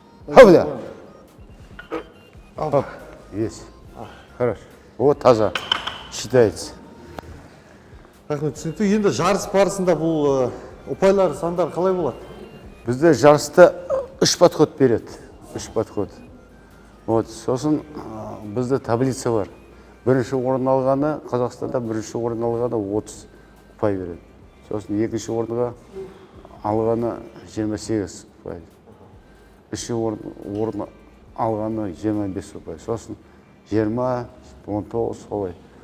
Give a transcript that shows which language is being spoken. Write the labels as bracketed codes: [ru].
[ru] Хабля! Хоп, есть. Хорошо. Вот таза. Считается. [kk] Рахмет, түсінікті. Енді жарыс барысында бұл ұпайлар сандар қалай болады? Бізде жарыста 3 подход береді. 3 подход. Вот, сосын бізде таблица бар. Бірінші орын алғаны, Қазақстанда бірінші орын алғаны 30 ұпай береді. Сосын екінші орынға алғаны 28 ұпай. Үшінші орын алғаны 25 ұпай. Сосын 20, 19 солай.